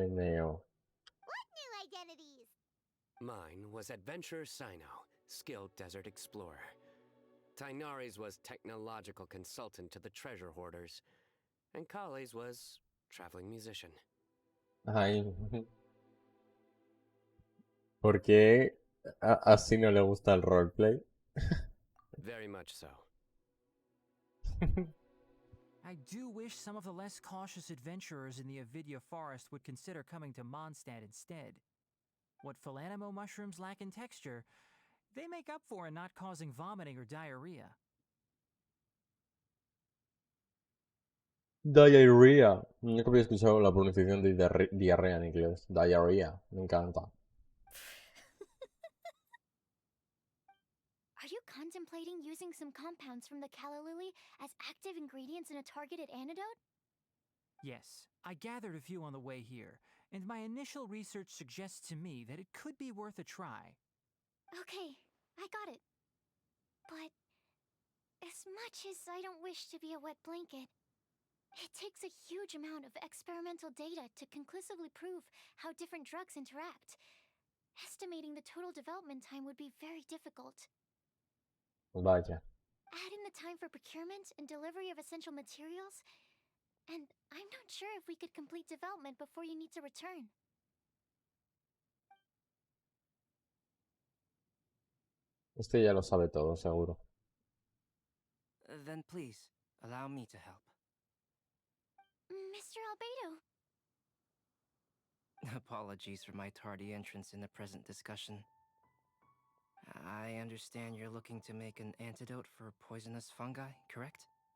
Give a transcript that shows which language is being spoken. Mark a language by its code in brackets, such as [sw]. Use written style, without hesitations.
[en] What new identities? Mine was Adventurer Sino, skilled desert explorer. Tainari's was technological consultant to the treasure hoarders. And Kale's was traveling musician. [es] Ay. ¿Por qué así no le gusta el roleplay? [en] Very much so. I do wish some of the less cautious adventurers in the Avidya forest would consider coming to Mondstadt instead. What Philanimo mushrooms lack in texture, they make up for in not causing vomiting or diarrhea. Diarrhea. [es] Nunca había escuchado la pronunciación de diarrea en inglés. Diarrhea. Me encanta. [en] Are you contemplating using some compounds from the calla lily as active ingredients in a targeted antidote? Yes, I gathered a few on the way here, and my initial research suggests to me that it could be worth a try. Okay, I got it. But as much as I don't wish to be a wet blanket, it takes a huge amount of experimental data to conclusively prove how different drugs interact. Estimating the total development time would be very difficult. [es] Vaya. [en] Add in the time for procurement and delivery of essential materials, and I'm not sure if we could complete development before you need to return. [es] Este ya lo sabe todo, seguro. [en] Then please, allow me to help. Mr. Albedo. Apologies for my tardy entrance in the present discussion. I understand you're looking to make an antidote for poisonous fungi, correct?